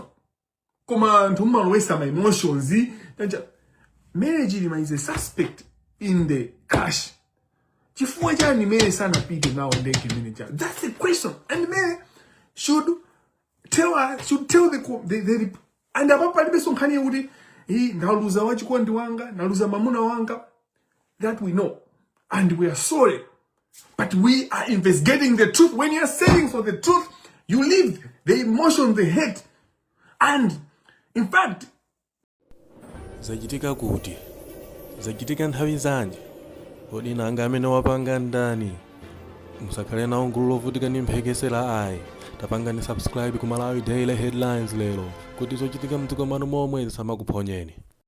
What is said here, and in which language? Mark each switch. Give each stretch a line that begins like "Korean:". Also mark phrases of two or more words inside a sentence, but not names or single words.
English: Come on, to waste my emotions. Mary Chilima is a suspect in the crash. That's the question. And Mary should tell
Nyanja: And apa palibe sonkhani yekuti ndaluza wachikondi wanga, ndaluza mamuna wanga.
English: That we know. And we are sorry. But we are investigating the truth. When you are saying for the truth, you leave the emotion, the hate. And in fact,
Nyanja: zachitika kuti zachitika nthawi zanji kodi nanga amene wapanga ndani musakhale nawo gulu lovutika ndi mphekesera ayi tapangani subscribe ku Malawi Daily Headlines lero kuti zochitika mdziko manu momwe zisamakuponyeni.